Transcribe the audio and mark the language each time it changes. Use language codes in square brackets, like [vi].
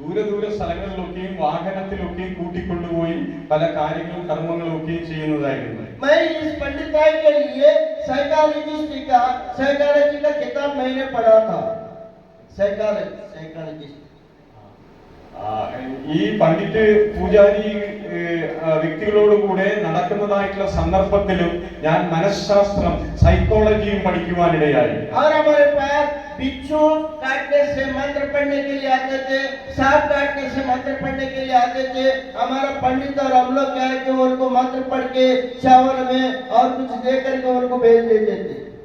[ml] ദൂര സ്ഥലങ്ങളിലൊക്കെയും വാഹനത്തിലൊക്കെയും കൂട്ടിക്കൊണ്ടുപോയി പല കാര്യങ്ങളും കർമ്മങ്ങളും ഒക്കെയും ചെയ്യുന്നതായിരുന്നു. [hi] मैं इस पंडिताई के लिए साइकोलॉजी का किताब मैंने पढ़ा था। [en] psychologist [ml] ഈ പണ്ഡിറ്റ് പൂജാരി വ്യക്തികളോട് കൂടെ നടക്കുന്നതായിട്ടുള്ള സന്ദർഭത്തിലും ഞാൻ മനഃശാസ്ത്രം സൈക്കോളജിയും പഠിക്കുവാനിടയായി. [hi] और हमारे पास बिच्छू काटने से मंत्र पढ़ने के लिए आते थे, सांप काटने से मंत्र पढ़ने के लिए आते थे। हमारा पंडित और हम लोग क्या है कि उनको मंत्र पढ़ के चावल में और कुछ दे करके उनको भेज देते थे।